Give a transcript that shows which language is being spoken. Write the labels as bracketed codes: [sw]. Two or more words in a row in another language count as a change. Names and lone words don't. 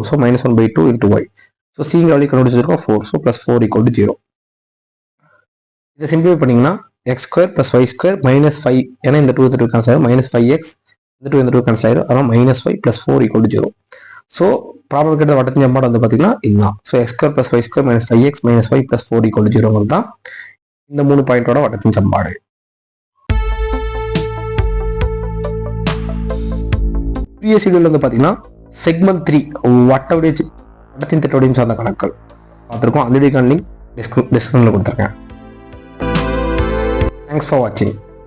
[ta] ஸோ -1/2 × y. ஸோ சிங்கிற வேல்யூ கண்டுபிடிச்சிருக்கோம் 4. ஸோ +4 = 0. இதை சிம்பிளிஃபை பண்ணீங்கன்னா x² + y² -5, ஏன்னா இந்த 2 இந்த 2 கேன்சல் ஆயிரும், -5x, இந்த 2 இந்த 2 கேன்சல் ஆயிரும், அதான் -5 + 4 = 0. ஸோ ப்ராப்ளம் கேட்ட வட்டத்தின் சமன்பாடு வந்து பார்த்தீங்கன்னா இதுதான். ஸோ x² + y² -5x - y + 4 = 0 தான் இந்த 3 பாயிண்டோட வட்டத்தின் சமன்பாடு. [en] previous video [ta] வந்து பார்த்தீங்கன்னா செக்மெண்ட் 3 வட்டத்தின் திட்டவடிவம் சார்ந்த கணக்குகள் பார்த்துருக்கோம். அந்த வீடியோக்கான [en] link description [ta] கொடுத்துருக்கேன். [en] Thanks for watching.